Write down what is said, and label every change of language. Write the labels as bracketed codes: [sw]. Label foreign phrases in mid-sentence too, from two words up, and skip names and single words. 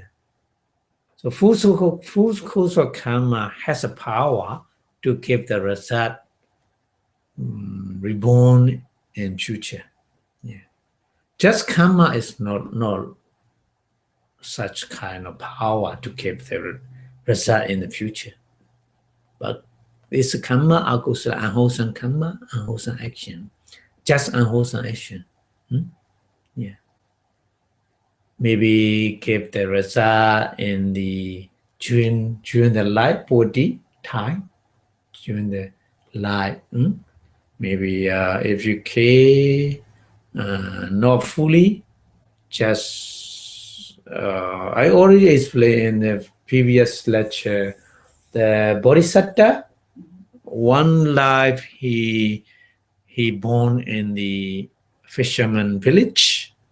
[en] So full course of kamma has a power to give the result reborn in future. Yeah. Just kamma is not such kind of power to give the result in the future. But it's a kamma, akusala, unwholesome kamma, unwholesome action. Just unwholesome action. Yeah. Maybe give the result in during the life body time, during the life. Maybe if you care not fully, just I already explained in the previous lecture, the Bodhisattva, one life he born in the fisherman village.